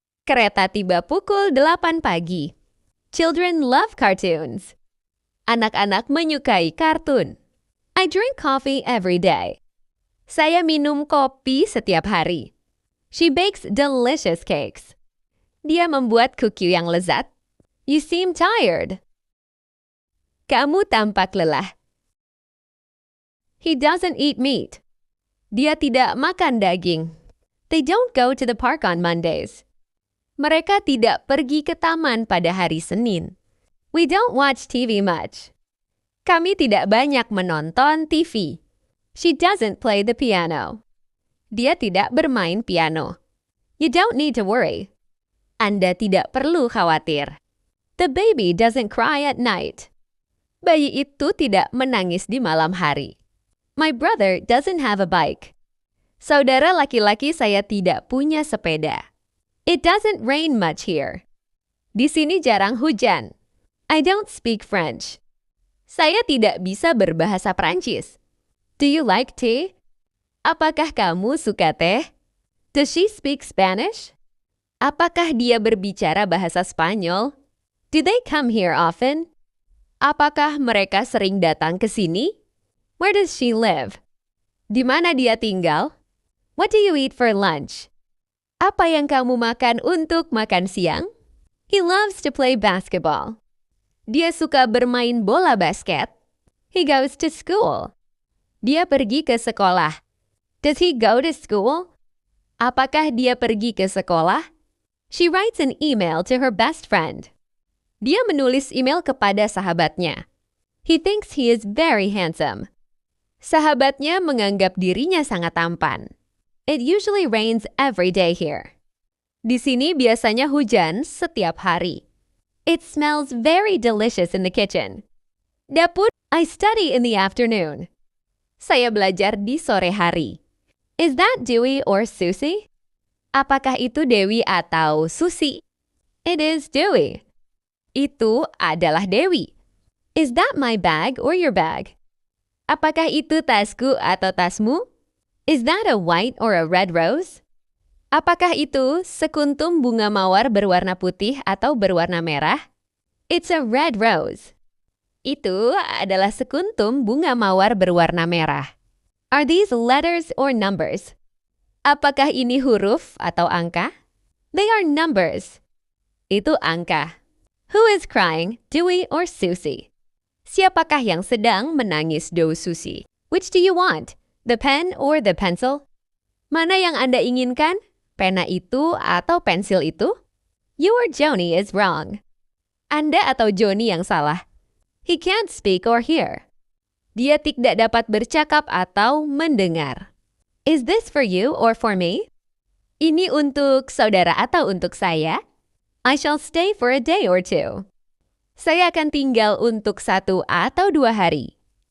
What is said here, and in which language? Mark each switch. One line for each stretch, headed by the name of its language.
Indonesian: Kereta tiba pukul 8 pagi.
English: Children love cartoons.
Indonesian: Anak-anak menyukai kartun.
English: I drink coffee every day.
Indonesian: Saya minum kopi setiap hari.
English: She bakes delicious cakes.
Indonesian: Dia membuat kuki yang lezat.
English: You seem tired.
Indonesian: Kamu tampak lelah.
English: He doesn't eat meat.
Indonesian: Dia tidak makan daging.
English: They don't go to the park on Mondays.
Indonesian: Mereka tidak pergi ke taman pada hari Senin.
English: We don't watch TV much.
Indonesian: Kami tidak banyak menonton TV.
English: She doesn't play the piano.
Indonesian: Dia tidak bermain piano.
English: You don't need to worry.
Indonesian: Anda tidak perlu khawatir.
English: The baby doesn't cry at night.
Indonesian: Bayi itu tidak menangis di malam hari.
English: My brother doesn't have a bike.
Indonesian: Saudara laki-laki saya tidak punya sepeda.
English: It doesn't rain much here.
Indonesian: Di sini jarang hujan.
English: I don't speak French.
Indonesian: Saya tidak bisa berbahasa Prancis.
English: Do you like tea?
Indonesian: Apakah kamu suka teh?
English: Does she speak Spanish?
Indonesian: Apakah dia berbicara bahasa Spanyol?
English: Do they come here often?
Indonesian: Apakah mereka sering datang ke sini?
English: Where does she live?
Indonesian: Di mana dia tinggal?
English: What do you eat for lunch?
Indonesian: Apa yang kamu makan untuk makan siang?
English: He loves to play basketball.
Indonesian: Dia suka bermain bola basket.
English: He goes to school.
Indonesian: Dia pergi ke sekolah.
English: Does he go to school?
Indonesian: Apakah dia pergi ke sekolah?
English: She writes an email to her best friend.
Indonesian: Dia menulis email kepada sahabatnya.
English: He thinks he is very handsome.
Indonesian: Sahabatnya menganggap dirinya sangat tampan.
English: It usually rains every day here.
Indonesian: Di sini biasanya hujan setiap hari.
English: It smells very delicious in the kitchen. Dapur, I study in the afternoon.
Indonesian: Saya belajar di sore hari.
English: Is that Dewey or Susie?
Indonesian: Apakah itu Dewi atau Susi?
English: It is Dewey.
Indonesian: Itu adalah Dewi.
English: Is that my bag or your bag?
Indonesian: Apakah itu tasku atau tasmu?
English: Is that a white or a red rose?
Indonesian: Apakah itu sekuntum bunga mawar berwarna putih atau berwarna merah?
English: It's a red rose.
Indonesian: Itu adalah sekuntum bunga mawar berwarna merah.
English: Are these letters or numbers?
Indonesian: Apakah ini huruf atau angka?
English: They are numbers.
Indonesian: Itu angka.
English: Who is crying, Dewey or Susie?
Indonesian: Siapakah yang sedang menangis, Do Susie?
English: Which do you want? The pen or the pencil?
Indonesian: Mana yang Anda inginkan? Pena itu atau pensil itu?
English: You or Joni is wrong.
Indonesian: Anda atau Joni yang salah.
English: He can't speak or hear.
Indonesian: Dia tidak dapat bercakap atau mendengar.
English: Is this for you or for me?
Indonesian: Ini untuk saudara atau untuk saya?
English: I shall stay for a day or two.
Indonesian: Saya akan tinggal untuk 1 atau 2 hari.